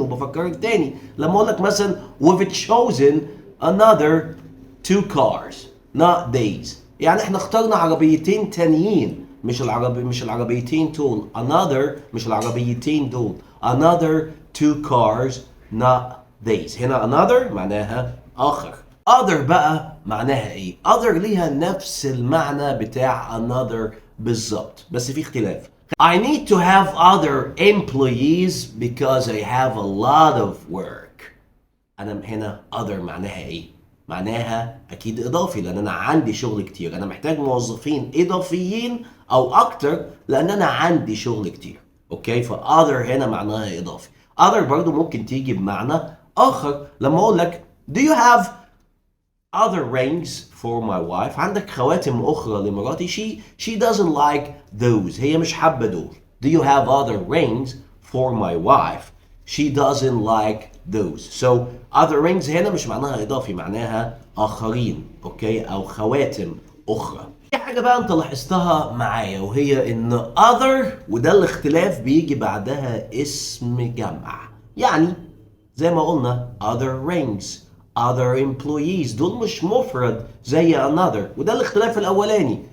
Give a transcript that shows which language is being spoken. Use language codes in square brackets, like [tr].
[ar] وبفكرك تاني لما اقول لك مثلا [en] we've chosen another 2 cars not these، [ar] يعني احنا اخترنا عربيتين تانيين، مش العربيتين دول. another مش العربيتين دول. [en] another 2 cars not these. [ar] هنا another معناها آخر. other بقى معناها ايه؟ other ليها نفس المعنى بتاع another بالظبط، بس في اختلاف. [en] I need to have other employees because I have a lot of work. [ar] أنا هنا other معناها ايه؟ معناها اكيد اضافي، لان انا عندي شغل كتير. انا محتاج موظفين اضافيين او اكتر لان انا عندي شغل كتير. اوكي، ف other هنا معناها اضافي. other برضو ممكن تيجي بمعنى اخر. لما اقول لك [en] do you have other rings for my wife، [ar] عندك خواتم اخرى لمراتي. [en] she doesn't like those، [ar] هي مش حابة دول. [en] do you have other rings for my wife، she doesn't like those. So other rings [ar] هنا مش معناها إضافي، معناها آخرين، أوكي، أو خواتم أخرى. في حاجة بقى أنت لاحظتها معايا، وهي إن other وده الاختلاف بيجي بعدها اسم جمع. يعني زي ما قلنا other rings، other employees، دول مش مفرد زي another، وده الاختلاف الأولاني.